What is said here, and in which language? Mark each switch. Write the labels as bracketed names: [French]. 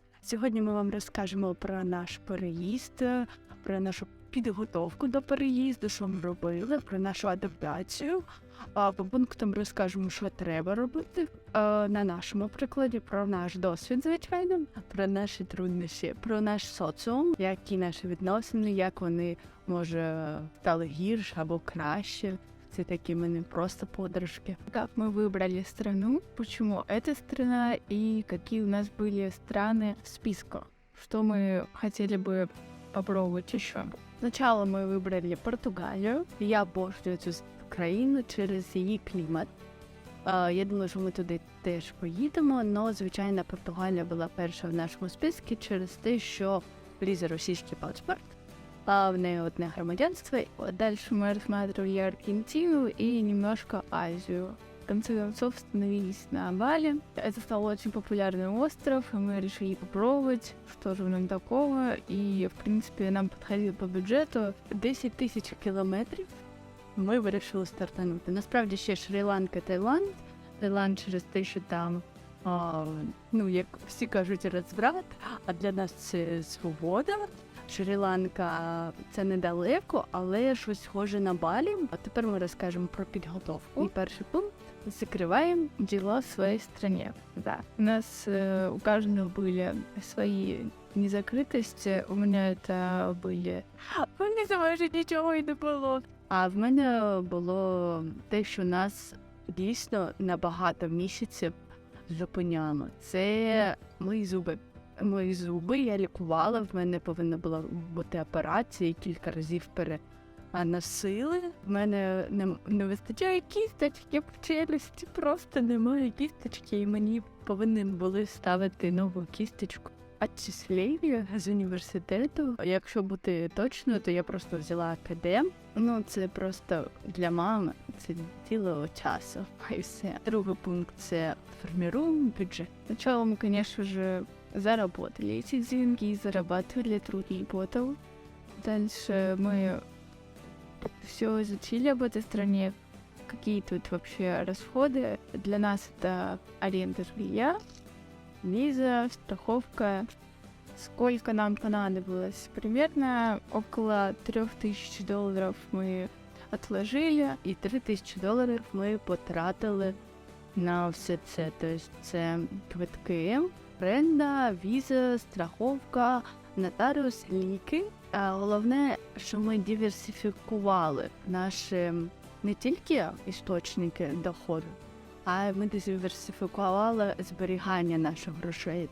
[Ukrainian] Сьогодні ми вам розкажемо про наш переїзд, про нашу підготовку до переїзду, що ми робили, про нашу адаптацію. По пунктам розкажемо, що треба робити на нашому прикладі, про наш досвід, звичайно, про наші труднощі, про наш соціум, які наші відносини, як вони, може, стали гірше або краще. [Russian] Это такие мы просто подружки. Как мы выбрали страну, почему эта страна и какие у нас были страны в списке, что мы хотели бы попробовать еще. Сначала мы выбрали Португалию. [Ukrainian] Я обожнюю цю країну через її клімат. Я думаю, що ми туди теж поїдемо, але, звичайно, Португалія була перша в нашому списку через те, що влізе російський паспорт. [Russian] В ней [Ukrainian] одне громадянство. [Russian] Дальше мы рассматривали Аргентину и немножко Азию. В конце концов остановились на Бали. Это стал очень популярный остров, и мы решили попробовать, что же в нем такого. И, в принципе, нам подходило по бюджету [Ukrainian] 10 тисяч кілометрів. Ми вирішили стартанути. Насправді ще Шрі-Ланка, Таїланд. Таїланд через те, що там, як всі кажуть, розврат, а для нас це свобода. Шрі-Ланка – це недалеко, але щось схоже на Балі. А тепер ми розкажемо про підготовку. [Russian] И первый пункт – закрываем дела в своей стране. Да. У нас у каждого были свои незакрытости. У меня это были... [Ukrainian] Мені майже нічого й не було. А в мене було те, що нас дійсно на багато місяців зупиняло. Це мої зуби. Мої зуби я лікувала, в мене повинна була бути операція, кілька разів переносили. В мене не вистачає кісточки в челюсті, просто немає кісточки, і мені повинні були ставити нову кісточку. Отчислення з університету. Якщо бути точною, то я просто взяла АКД. Це просто для мами, це цілого часу, і все. Другий пункт – це формируем бюджет. [Russian] Сначала мы, конечно же, заработали эти деньги, зарабатывали труд и работал. Дальше мы все изучили об этой стране, какие тут вообще расходы. Для нас это аренда жилья, виза, страховка. Сколько нам понадобилось? Примерно около $3000 мы отложили. [Ukrainian] І $3000 ми потратили на все це. Тобто це квитки, оренда, віза, страховка, нотаріус, ліки. А головне, що ми диверсифікували наші не тільки істочники доходу, а ми диверсифікували зберігання наших грошей.